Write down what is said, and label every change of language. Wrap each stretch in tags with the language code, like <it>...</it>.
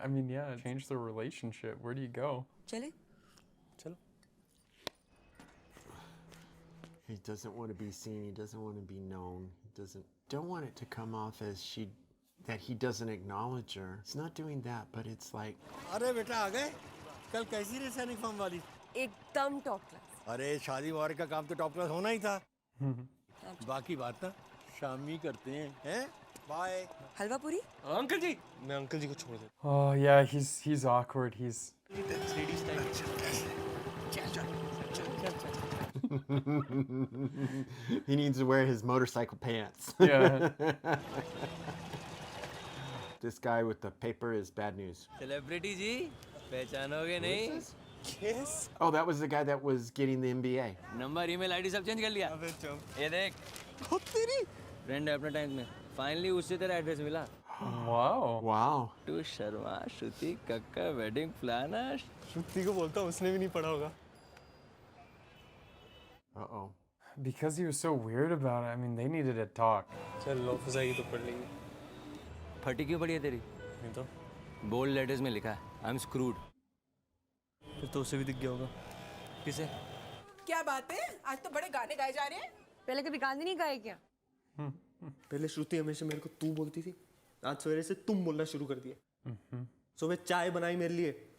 <en>I mean, yeah, change the relationship. Where do you go?</en> <hi>चले? चलो</hi> <en>He doesn't want to be seen. He doesn't want to be known. He don't want it to come off as that he doesn't acknowledge her. It's not doing that, but it's like,</en> <hi>अरे बेटा आ गए कल कैसी रही सैनिक form वाली एकदम top class. अरे शादी वार का काम तो टॉप क्लास होना ही था बाकी बात ना शाम ही करते हैं बाय हलवा पूरी? अंकल जी मैं अंकल जी को छोड़ देता</hi> <en>Oh yeah, he's awkward. He's he needs to wear his motorcycle pants. yeah. This guy with the paper is bad news.</en> <hi>Celebrity जी पहचानोगे नहीं</hi> <en>Oh, that was the guy that was getting the MBA.</en> <hi>Number email ID सब change कर लिया ये देख तेरी friend है अपने time में फाइनली उससे तेरा एड्रेस मिला</hi> <en>Wow. Wow.</en> <hi>तू शर्मा श्रुति कक्का वेडिंग प्लानर श्रुति को बोलता उसने भी नहीं पढ़ा होगा</hi> <en>Uh-oh. Because he was so weird about it. I mean, they needed to talk.</en> <hi>चल ऑफिस आएगी तो पढ़ लेंगे फटी क्यों पड़ी है तेरी नहीं तो बोल्ड लेटर्स में लिखा है</hi> <en>I am screwed</en> <hi>फिर तो उसे भी दिख गया होगा किसे क्या बात है आज तो बड़े गाने गाए जा रहे हैं. पहले कभी गाने नहीं गाए क्या? पहले श्रुति हमेशा मेरे को तू बोलती थी आज सवेरे से तुम बोलना शुरू कर दिया सुबह चाय बनाई मेरे लिए</hi>